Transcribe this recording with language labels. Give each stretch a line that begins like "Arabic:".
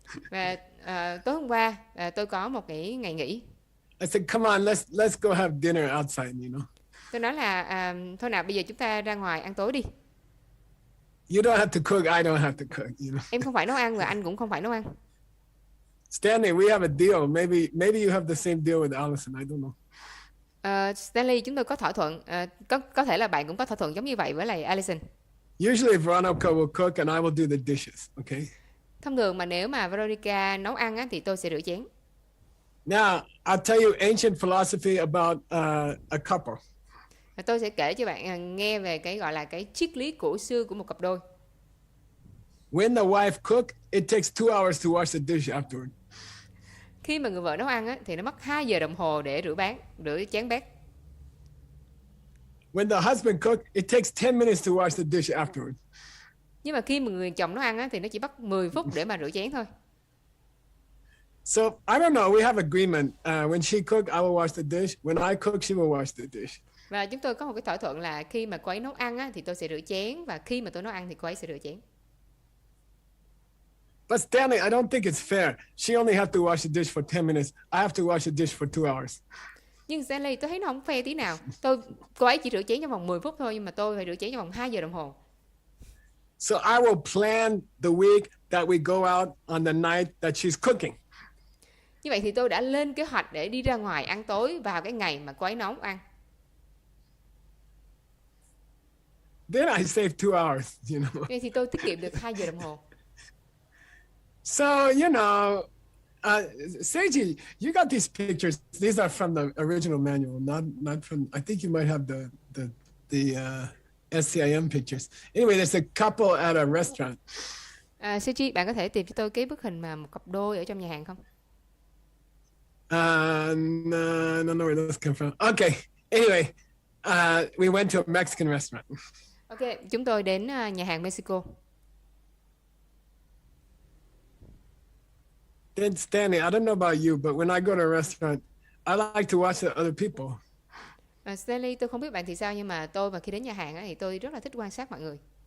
Vietnamese: Và tối hôm qua tôi có một cái ngày nghỉ.
English: I said, "Come on, let's go have dinner outside," you know.
Vietnamese: Tôi nói là thôi nào bây giờ chúng ta ra ngoài ăn tối đi.
English: You don't have to cook, I don't have to cook, you know.
Vietnamese: Em không phải nấu ăn và anh cũng không phải nấu ăn.
English: Stanley, we have a deal. Maybe you have the same deal with Allison. I don't know.
Vietnamese: Stanley, chúng tôi có thỏa thuận. Có thể là bạn cũng có thỏa thuận giống như vậy với lại Allison.
English: Usually Veronica will cook and I will do the dishes, okay?
Vietnamese: Thông thường mà nếu mà Veronica nấu ăn á, thì tôi sẽ rửa chén.
English: Now, I'll tell you ancient philosophy about a couple.
Vietnamese: Tôi sẽ kể cho bạn nghe về cái gọi là cái triết lý cổ xưa của một cặp đôi.
English: When the wife cook, it takes 2 hours to wash the dish afterward.
Vietnamese: Khi mà người vợ nấu ăn á, thì nó mất 2 giờ đồng hồ để rửa chén bát.
English: When the husband cook, it takes 10 minutes to wash the dish afterward.
Vietnamese: Nhưng mà khi mà người chồng nấu ăn á, thì nó chỉ mất 10 phút để mà rửa chén thôi.
English: So, I don't know, we have agreement. When she cook, I will wash the dish. When I cook, she will wash the dish.
Vietnamese: Và chúng tôi có một cái thỏa thuận là khi mà cô ấy nấu ăn á, thì tôi sẽ rửa chén. Và khi mà tôi nấu ăn thì cô ấy sẽ rửa chén.
English: But Stanley, I don't think it's fair. She only have to wash the dish for 10 minutes. I have to wash the dish for 2 hours.
Vietnamese: Nhưng Stanley, tôi thấy nó không fair tí nào. Cô ấy chỉ rửa chén trong vòng 10 phút thôi, nhưng mà tôi phải rửa chén trong vòng 2 giờ đồng hồ.
English: So I will plan the week that we go out on the night that she's cooking.
Vietnamese: Như vậy thì tôi đã lên kế hoạch để đi ra ngoài ăn tối vào cái ngày mà cô ấy nấu ăn.
English: Then I save 2 hours, you know.
Vietnamese: Vậy thì tôi tiết kiệm được 2 giờ đồng hồ.
English: So, you know, Seiji, you got these pictures. These are from the original manual, not from, I think you might have the SCIM pictures. Anyway, there's a couple at a restaurant.
Vietnamese: Seiji, bạn có thể tìm cho tôi cái bức hình mà một cặp đôi ở trong nhà hàng không?
English: No, I don't know where those come from. Okay. Anyway, we went to a Mexican restaurant.
Vietnamese: Ok, chúng tôi đến nhà hàng Mexico.
English: Then Stanley, I don't know about you, but when I go to a restaurant, I like to watch the other people.
Vietnamese: Stanley, tôi không biết bạn thì sao, nhưng mà tôi mà khi đến nhà hàng á, thì tôi rất là thích quan sát mọi người.